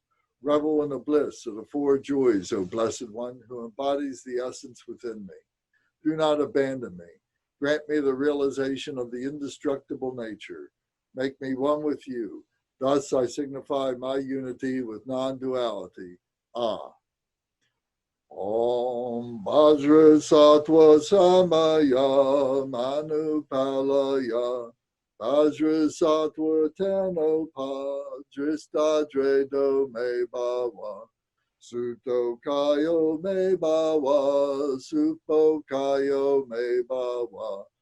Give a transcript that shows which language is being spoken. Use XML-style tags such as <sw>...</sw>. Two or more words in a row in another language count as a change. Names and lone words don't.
<en>Revel in the bliss of the four joys, O Blessed One, who embodies the essence within me. Do not abandon me. Grant me the realization of the indestructible nature. Make me one with you. Thus I signify my unity with non-duality.</en> <sa>आः। ॐ वज्रसत्त्व समय मनुपालय वज्रसत्त्व त्वेनोप तिष्ठदृढो मे भव सुतो कायो मे भव सुपो कायो मे भव</sa>